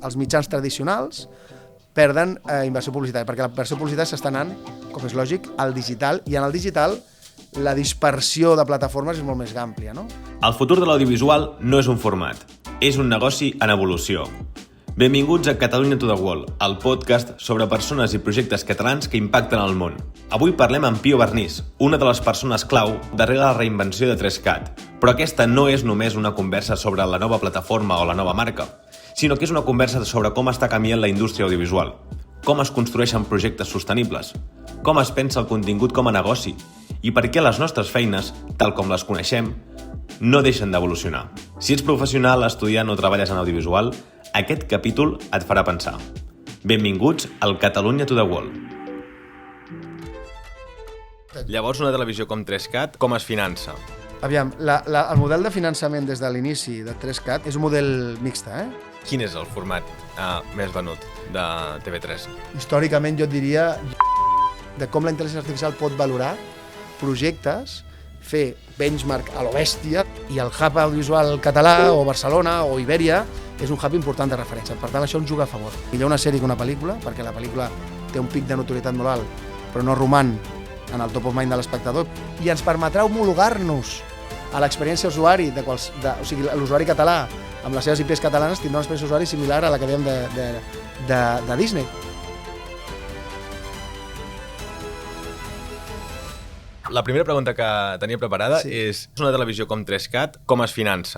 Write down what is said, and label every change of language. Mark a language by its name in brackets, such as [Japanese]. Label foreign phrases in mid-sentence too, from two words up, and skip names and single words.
[Catalan] els mitjans tradicionals perden inversió publicitària, perquè la inversió publicitària s'està anant, com és lògic, al digital, i en el digital la dispersió de plataformes és molt més àmplia, no? El futur de l'audiovisual no és un format, és un negoci en evolució. Benvinguts a Catalunya to the World, el podcast sobre persones i projectes catalans que impacten el món. Avui parlem amb Pio Barnís, una de les persones clau darrere la reinvenció de 3CAT, però aquesta no és només una conversa sobre la nova plataforma o la nova marca, sinó que és una conversa sobre com està canviant la indústria audiovisual, com es construeixen projectes sostenibles, com es pensa el contingut com a negoci i per què les nostres feines, tal com les coneixem, no deixen d'evolucionar. Si ets professional, estudiant o treballes en audiovisual, aquest capítol et farà pensar. Benvinguts al Catalunya to the World. Llavors, una televisió com 3CAT, com es finança? Aviam, el model de finançament des de l'inici de 3CAT és un model mixta, Quin és el format més venut de TV3? Històricament jo et diria de com la intel·ligència artificial pot valorar projectes, fer benchmark a lo bèstia, i el hub audiovisual català o Barcelona o Ibèria és un hub important de referència. Per tant, això ens juga a favor. Millor una sèrie que una pel·lícula, perquè la pel·lícula té un pic de notorietat molt alt, però no roman en el [English] top of mind [Catalan] de l'espectador, i ens permetrà homologar-nos a l'experiència usuari, o sigui, l'usuari català, amb les seves IPs catalanes, tindrà una experiència usuari similar a la que dèiem de Disney. La primera pregunta que tenia preparada és una televisió com 3CAT, com es finança?